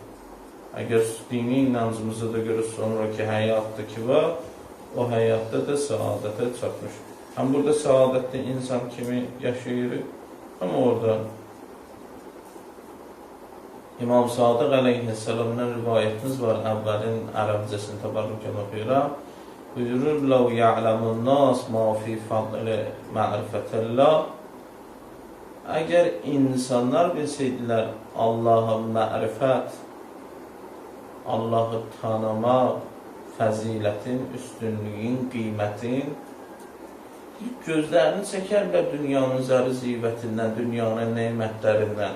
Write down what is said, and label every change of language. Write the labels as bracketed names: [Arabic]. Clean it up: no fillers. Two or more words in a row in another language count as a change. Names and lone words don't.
[Azerbaijani] Əgər dini inancımıza da görə sonraki həyatda ki var, o həyatda da səadətə çatmış. Həm burada səadətli insan kimi yaşayırıq, amma orada İmam Sadiq əleyhisselamdan rivayətimiz var, əvvəlin ərəbcəsini təbarrükən oxuyuram. Buyurur, [Arabic] لَوْ يَعْلَمُ النَّاسِ مَا فِي فَضْلِ مَعْرِفَةِ اللّٰهِ [Azerbaijani] Əgər insanlar bilsəydilər Allah'a mərifət, Allah'ı tanımaq, fəzilətin, üstünlüyün, qiymətin, gözlərini çəkərlər dünyanın zəri ziyvətindən, dünyanın neymətlərindən.